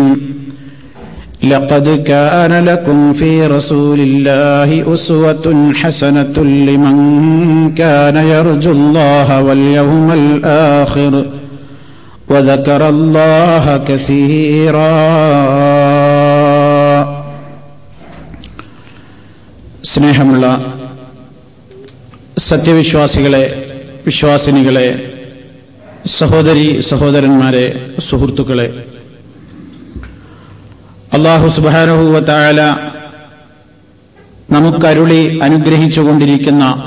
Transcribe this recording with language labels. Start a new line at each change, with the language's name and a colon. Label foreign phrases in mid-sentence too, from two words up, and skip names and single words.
Arabic: لقد كان لكم في رسول الله أسوة حسنة لمن كان يرجو الله واليوم الآخر وذكر الله كثيرا.
Malayalam: സ്നേഹമുള്ള സത്യവിശ്വാസികളെ, വിശ്വാസിനികളെ, സഹോദരി സഹോദരന്മാരെ, സുഹൃത്തുക്കളെ, അല്ലാഹു
Arabic: سبحانه وتعالى
Malayalam: നമുക്കരുളി അനുഗ്രഹിച്ചുകൊണ്ടിരിക്കുന്ന